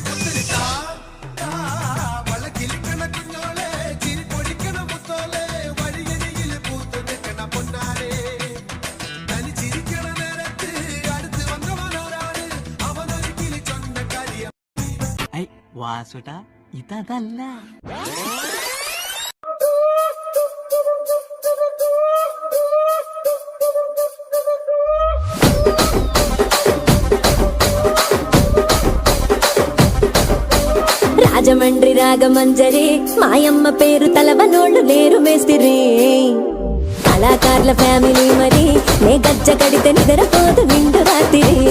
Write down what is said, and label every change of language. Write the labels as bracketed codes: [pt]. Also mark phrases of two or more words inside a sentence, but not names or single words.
[ml] കുത്തരി വളക്കിലിക്കണ കുഞ്ഞോളെ ചിരി പൊടിക്കണ മുത്തോലെ വഴിയരികിൽ പൂത്തു നിൽക്കണ പൊന്നാരെ തനി ചിരിക്കണ നേരത്ത് അടുത്ത് വന്നവനോരാണ് അവനൊരിക്കലും ചൊന്നക്കാരിയ വാസുട്ടാ ഇതല്ല [te] రాజమండ్రి రాగమంజరి మాయమ్మ పేరు తలవనోళ్ళు లేరు మేస్తిరి కళాకారుల ఫ్యామిలీ మరి నే గజ్జ కడితే నిద్రపోదు నిండు రాత్రి